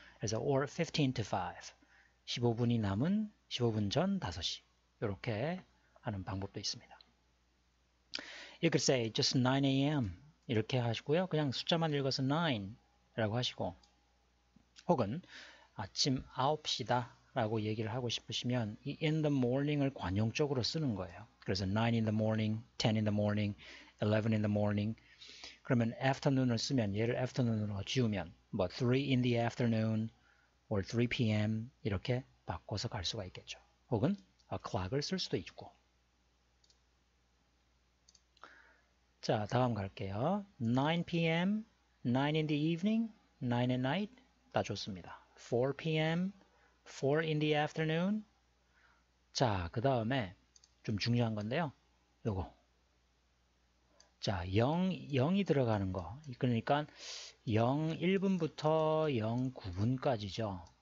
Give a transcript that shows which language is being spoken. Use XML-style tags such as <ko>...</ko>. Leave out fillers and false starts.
<ko>그래서 or 15 to 5 15분이 남은 15분 전 5시 이렇게 하는 방법도 있습니다.</ko> <en>You could say just 9 a.m.</en> <ko>이렇게 하시고요. 그냥 숫자만 읽어서 9라고 하시고 혹은 아침 9시다 라고 얘기를 하고 싶으시면 이 in the morning을 관용적으로 쓰는 거예요. 그래서</ko> <en>9 in the morning, 10 in the morning, 11 in the morning 그러면 afternoon을 쓰면 얘를 afternoon으로 지우면 뭐 3 in the afternoon or 3 p.m.</en> <ko>이렇게 바꿔서 갈 수가 있겠죠. 혹은 o'clock을 쓸 수도 있고 자, 다음 갈게요.</ko> <en>9 p.m., 9 in the evening, 9 at night</en> <ko>다 좋습니다.</ko> <en>4 p.m., 4 in the afternoon</en> <ko>자, 그 다음에 좀 중요한 건데요. 요거 자, 0이 들어가는 거 그러니까 0 1분부터 0 9분까지죠.</ko>